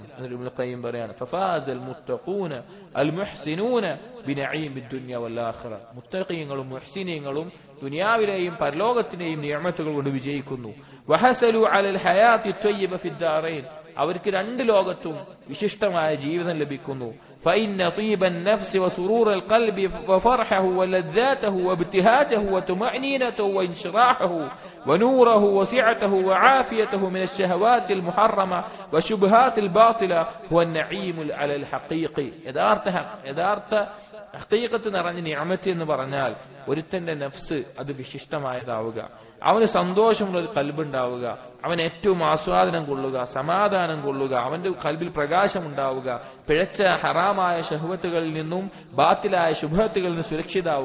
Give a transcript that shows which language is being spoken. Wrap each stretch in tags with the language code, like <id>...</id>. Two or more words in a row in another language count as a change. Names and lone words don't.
<ml>എന്നിട്ട് ഇബ്നുൽ ഖയ്യിം പറയാണ്,</ml> <ar>ففاز المتقون المحسنون بنعيم الدنيا والآخرة,</ar> <ml>മുത്തഖീങ്ങളും മുഹ്സിനീങ്ങളും ദുനിയാവിലെയും പരലോകത്തിലെയും നിഅമത്തുകൾ കൊണ്ട് വിജയിക്കുന്നു.</ml> <ar>وحصلوا على الحياة الطيبة في الدارين,</ar> <ml>അവർക്ക് രണ്ട് ലോകത്തും വിശിഷ്ടമായ ജീവിതം ലഭിക്കുന്നു.</ml> <ar>فإن طيب النفس وسرور القلب وفرحه ولذاته وابتهاجه وطمأنينته وانشراحه ونوره وسعته وعافيته من الشهوات المحرمة وشبهات الباطلة هو النعيم على الحقيقي.</ar> <ml>യഥാർത്ഥ ഹഖീഖത്ത് നിറഞ്ഞ നിഅമത്ത് എന്ന് പറഞ്ഞാൽ ഒരുത്തന്റെ നഫ്സ് അത് വിശിഷ്ടമായതാവുക, അവന് സന്തോഷമുള്ള ഒരു കൽബുണ്ടാവുക, അവൻ ഏറ്റവും ആസ്വാദനം കൊള്ളുക, സമാധാനം കൊള്ളുക, അവന്റെ കൽബിൽ പ്രകാശം ഉണ്ടാവുക, പിഴച്ച ഹറാമായ ശഹ്വത്തുകളിൽ നിന്നും ബാത്തിലായ ശുഭത്തുകളിൽ നിന്നും സുരക്ഷിതാവുക.</ml>